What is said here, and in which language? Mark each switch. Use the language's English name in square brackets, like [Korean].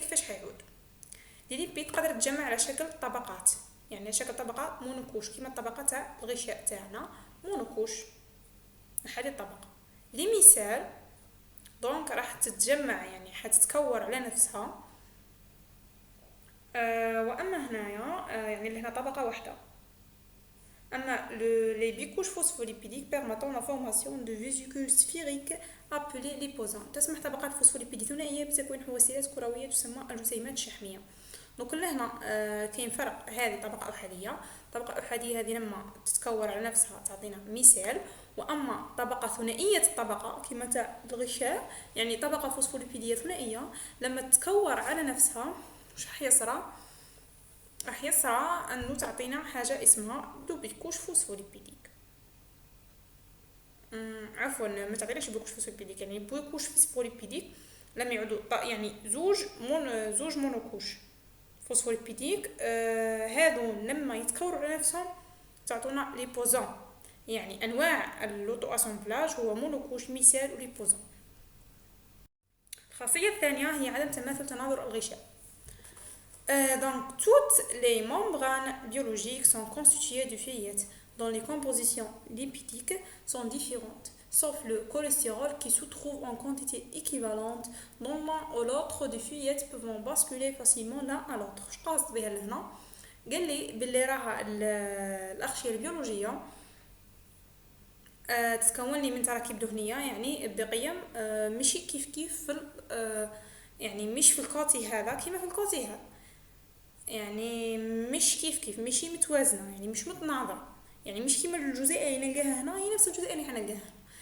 [Arabic] كيفاش حيعود؟ لي ليبيد تقدر تتجمع على شكل طبقات، يعني شكل طبقة مونوكوش كيما الطبقة تاع الغشاء تاعنا مونوكوش، هذه الطبقة لي مثال. دونك راح تتجمع يعني حتتكور على نفسها. واما هنايا يعني اللي هنا طبقة واحدة. [French] اما لي بيكوش فوسفوليبيديك permettant la formation de vésicules sphériques appelées liposome. [Arabic] تسمح طبقات الفوسفوليبيد ثنائية بتكوين حويصلات كروية تسمى الجسيمات الشحمية. دونك هنا كاين فرق، هذه طبقة أحادية. طبقة أحادية هذه لما تتكور على نفسها تعطينا مثال، واما طبقة ثنائية الطبقة كما تاع الغشاء يعني طبقة فوسفوليبيدية ثنائية لما تتكور على نفسها واش راح يصرى؟ راح يصرى انه تعطينا حاجة اسمها دوبيكوش فوسفوليبيديك. عفوا ما تعطيناش بوكوش فوسفوليبيديك، يعني بوكوش فوسفوليبيديك لما يعودوا يعني زوج مونوكوش فوسفوليبيديك. هادو لما يتكوروا على نفسهم تعطونا ليبوزوم. يعني انواع اللوتو اسامبلاج هو مونوكوش، مثال وليبوزوم. الخاصيه الثانيه هي عدم تماثل تناظر الغشاء. [French] Donc toutes les membranes biologiques sont constituées de feuillettes dont les compositions lipidiques sont différentes, sauf le cholestérol qui se trouve en quantité équivalente dans l'un ou l'autre des feuillettes pouvant basculer facilement l'un à l'autre. [Arabic] Je قاصد بها لهنا قال لي باللي راها الأغشية البيولوجية تتكون لي من تراكيب دهنية يعني بقيم ماشي كيف في يعني مش في الكوتي هذا كيما في الكوتي هذا، يعني مش كيف ماشي متوازنة، يعني مش متناظرة، يعني مش كيما الجزيئة اللي نلقاها هنا هي نفس الجزيئة اللي حنلقاها هنا.